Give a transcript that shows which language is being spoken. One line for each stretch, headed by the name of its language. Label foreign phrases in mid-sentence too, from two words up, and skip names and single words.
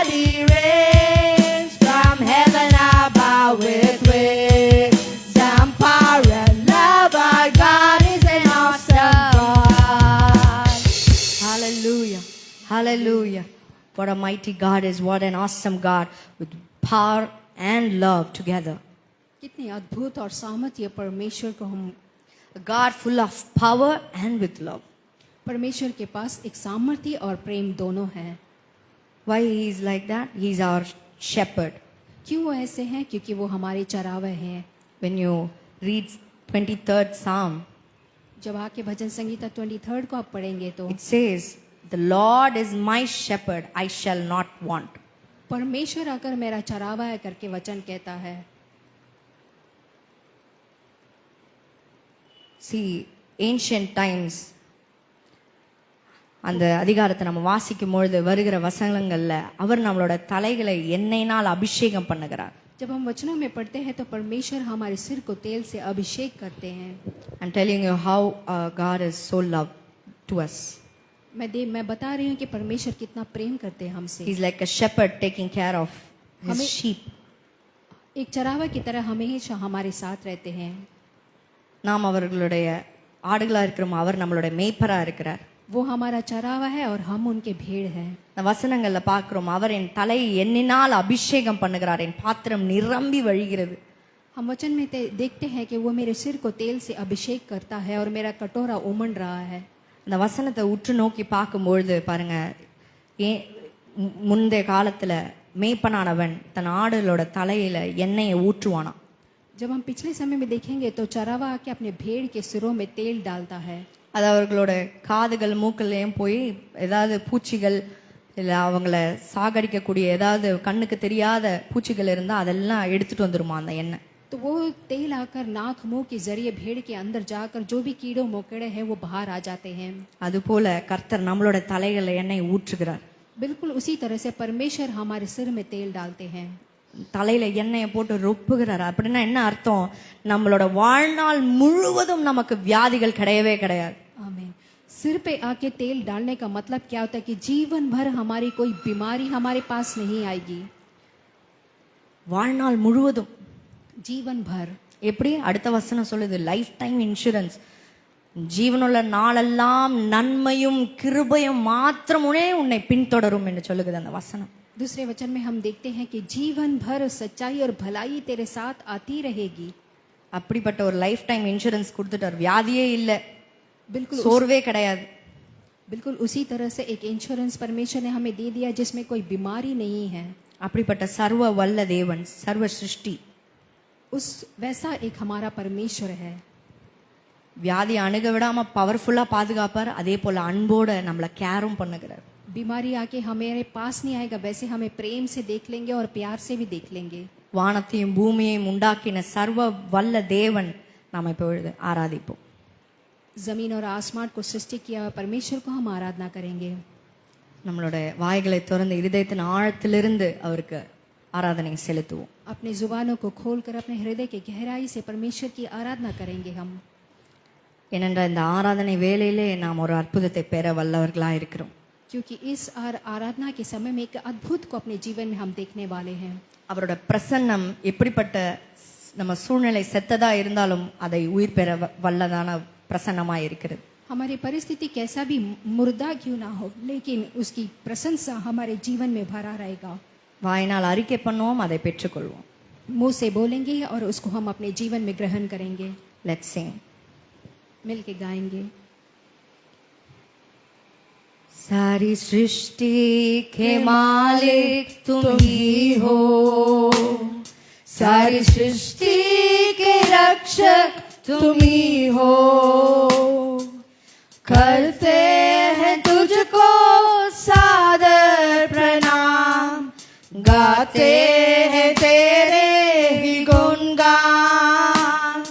English: He reigns from heaven above with wisdom, power, and love. Our God is an awesome God. Hallelujah. Hallelujah. What a mighty God is. What an awesome God with power and love together.
Hindi: कितनी अद्भुत और सामर्थ्य परमेश्वर को हम
English: A God full of power and with love.
Hindi: परमेश्वर के पास एक सामर्थ्य और प्रेम दोनों है.
English: Why he is like that? He is our shepherd.
Hindi: क्यों वो ऐसे हैं? क्योंकि वो हमारे चरावे हैं.
English: When you read 23rd Psalm,
Hindi: जब आके भजन संगीता 23 को आप पढ़ेंगे तो
English: it says, "The Lord is my shepherd; I shall not want."
Hindi: परमेश्वर आकर मेरा चरावा है करके वचन कहता है.
English: See, ancient times,
Tamil: அந்த அதிகாரத்தை நம்ம வாசிக்கும் பொழுது வருகிற வசனங்கள்ல அவர் நம்மளோட தலைகளை எண்ணெயினால் அபிஷேகம் பண்ணுகிறார்.
Hindi: जब हम वचनों में पढ़ते हैं तो परमेश्वर हमारे सिर को तेल से अभिषेक करते हैं.
English: I'm telling you how God is so love to us.
Hindi: मैं बता रही हूँ कि परमेश्वर कितना प्रेम करते हैं हमसे.
English: He's like a shepherd taking care of his
Hindi: हमें-
English: sheep.
Hindi: एक चरावा की तरह हमेशा हमारे साथ रहते हैं.
Tamil: நாம் அவர்களுடைய ஆடுகளா இருக்கிறோம், அவர் நம்மளுடைய மேய்ப்பரா இருக்கிறார்.
Hindi: वो हमारा चरावा है और हम उनके भेड़ हैं.
Tamil: இந்த வசனங்கள்ல பார்க்கிறோம், அவர் என் தலை எண்ணினால் அபிஷேகம் பண்ணுகிறார், என் பாத்திரம் நிரம்பி வழிகிறது.
Hindi: हम वचन में देखते हैं कि वो मेरे सिर को तेल से अभिषेक करता है और मेरा कटोरा उमड़ रहा है.
Tamil: இந்த வசனத்தை உற்று நோக்கி பார்க்கும்பொழுது பாருங்க, ஏன் முந்தைய காலத்துல மேய்ப்பனானவன் தன் ஆடுகளோட தலையில எண்ணெயை ஊற்றுவானாம்.
Hindi: जब हम पिछले समय में देखेंगे तो चरावा आके अपने भेड़ के सिरों में तेल डालता है.
Tamil: அது அவர்களோட காதுகள் மூக்கள்லையும் போய் ஏதாவது பூச்சிகள் இல்லை அவங்கள சாகடிக்கக்கூடிய ஏதாவது கண்ணுக்கு தெரியாத பூச்சிகள் இருந்தால் அதெல்லாம் எடுத்துட்டு வந்துருமா அந்த எண்ணெய்.
Hindi: तो वो तेल आकर नाक मुंह के जरिए भेड़ के अंदर जाकर जो भी कीड़ों मकोड़े हैं वो बाहर आ जाते हैं.
Tamil: அதுபோல கர்த்தர் நம்மளோட தலைகளை எண்ணெய் ஊற்றுகிறார்.
Hindi: बिल्कुल उसी तरह से परमेश्वर हमारे सिर में तेल डालते हैं.
Tamil: தலையில எண்ணெயை போட்டு ரொப்புகிறார். அப்படின்னா என்ன அர்த்தம்? நம்மளோட வாழ்நாள் முழுவதும் நமக்கு வியாதிகள் கிடையவே கிடையாது.
Hindi: आमीन. सिर पे आके तेल डालने का मतलब क्या होता है कि जीवन भर हमारी कोई बीमारी हमारे पास नहीं आएगी.
Tamil: வாழ்நாள் முழுவதும்.
Hindi: जीवन भर.
Tamil: எப்படி? அடுத்த வசனம் சொல்லுது,
English: life time insurance.
Tamil: ஜீவனுள்ள நாளெல்லாம் நன்மையும் கிருபையும் மாத்திரமுனே உன்னை பின்தொடரும் என்று சொல்லுகிறது அந்த வசனம்.
Hindi: दूसरे वचन में हम देखते हैं कि जीवन भर सच्चाई और भलाई तेरे साथ आती रहेगी.
Tamil: அப்படிப்பட்ட ஒரு
English: life time insurance
Tamil: கொடுத்துட்டார். வியாதியே இல்லை,
Hindi: बिल्कुल
Tamil: சோர்வே கிடையாது.
Hindi: बिल्कुल उसी तरह से एक इंश्योरेंस परमेश्वर ने हमें दे दिया जिसमें कोई बीमारी नहीं है.
Tamil: அப்படிப்பட்ட சர்வ வல்ல தேவன், சர்வ சிருஷ்டி,
Hindi: उस वैसा एक हमारा परमेश्वर है.
Tamil: வியாதி அணுக விடாம பவர்ஃபுல்லா பாதுகாப்பார். அதே போல அன்போட நம்மளை கேரும் பண்ணுகிறார்.
Hindi: बीमारी आके हमारे पास नहीं आएगा, वैसे हमें प्रेम से देख लेंगे और प्यार से भी देख लेंगे.
Tamil: வானத்தையும் பூமியையும் உண்டாக்கின சர்வ வல்ல தேவன் நாம் இப்பொழுது ஆராதிப்போம்.
Hindi: जमीन और आसमान को सृष्टि किया परमेश्वर को हम आराधना करेंगे.
Tamil: நம்மளோட வாய்களை திறந்து இதயத்தின் ஆழத்திலிருந்து அவருக்கு ஆராதனை செலுத்துவோம்.
Hindi: अपने जुबानों को खोलकर अपने हृदय के गहराई से परमेश्वर की आराधना करेंगे हम.
Tamil: ஏனென்றால் இந்த ஆராதனை வேளையிலே நாம் ஒரு அற்புதத்தை பெற வல்லவர்களா இருக்கிறோம்.
Hindi: क्योंकि इस आराधना के समय में एक अद्भुत को अपने जीवन में हम देखने वाले हैं.
Tamil: அவரோட பிரசன்னம் எப்படிப்பட்ட நம்ம சூழ்நிலை செத்ததா இருந்தாலும் அதை உயிர் பெற வல்லதான பிரசன்னமா இருக்கிறது.
Hindi: हमारी परिस्थिति कैसा भी मुर्दा क्यों ना हो, लेकिन उसकी प्रशंसा हमारे जीवन में भरा रहेगा.
Tamil: வாயினால் அறிக்கை பண்ணுவோம், அதை பெற்றுக்கொள்வோம்.
Hindi: मुंह से बोलेंगे और उसको हम अपने जीवन में ग्रहण करेंगे.
English: Let's sing.
Hindi: मिलके गाएंगे. सारी सृष्टि के मालिक तुम ही हो, सारी सृष्टि के रक्षक तुम ही हो, करते हैं तुझको सादर प्रणाम, गाते हैं तेरे ही गुणगान.